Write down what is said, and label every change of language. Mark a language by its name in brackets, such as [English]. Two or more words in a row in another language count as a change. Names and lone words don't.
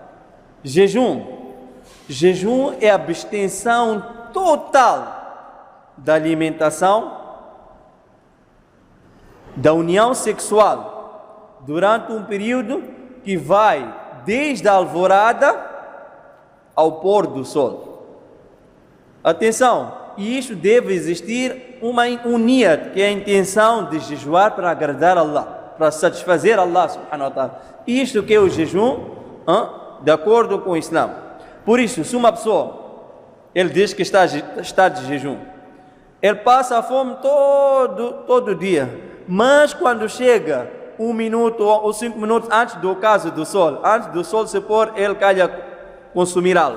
[Portuguese] Jejum é a abstenção total da alimentação, da união sexual, durante um período que vai desde a alvorada ao pôr do sol. Atenção, e isso deve existir um niyat, que é a intenção de jejuar para agradar Allah, para satisfazer Allah [Arabic] subhanahu wa ta'ala. [Portuguese] Isto que é o jejum, de acordo com o Islã. Por isso, se uma pessoa, ele diz que está de jejum, ele passa a fome todo dia, mas quando chega 1 minuto ou 5 minutos antes do ocaso do sol, antes do sol se pôr, ele calha consumir algo.